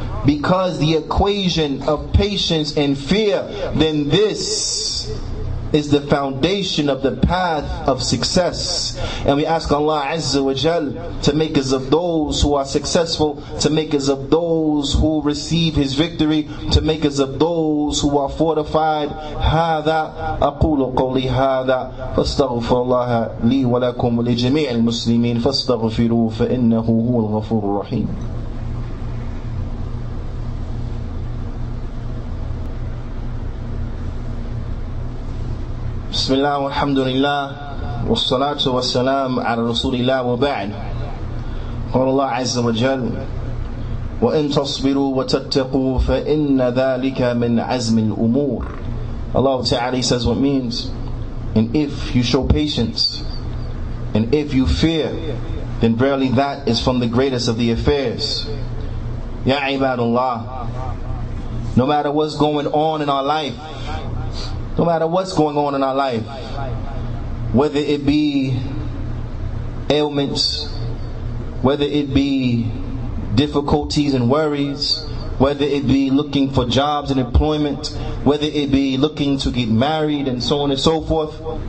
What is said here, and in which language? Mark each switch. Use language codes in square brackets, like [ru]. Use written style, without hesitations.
[en] Because the equation of patience and fear, then this is the foundation of the path of success. And we ask Allah Azza wa Jal to make us of those who are successful, to make us of those who receive His victory, to make us of those who are fortified. [ar] هذا أقول قولي هذا فاستغفر الله لي ولكم ولجميع المسلمين فاستغفروه فإنه هو الغفور الرحيم. بسم الله والحمد لله والصلاة والسلام على رسول الله وبعد. قال الله عز وجل وإن تصبروا وتتقوا فإن ذلك من عزم الأمور. [en] Allah Ta'ala says what means, and if you show patience and if you fear, then verily that is from the greatest of the affairs. Ya ibadullah, no matter what's going on in our life, no matter what's going on in our life, whether it be ailments, whether it be difficulties and worries, whether it be looking for jobs and employment, whether it be looking to get married and so on and so forth,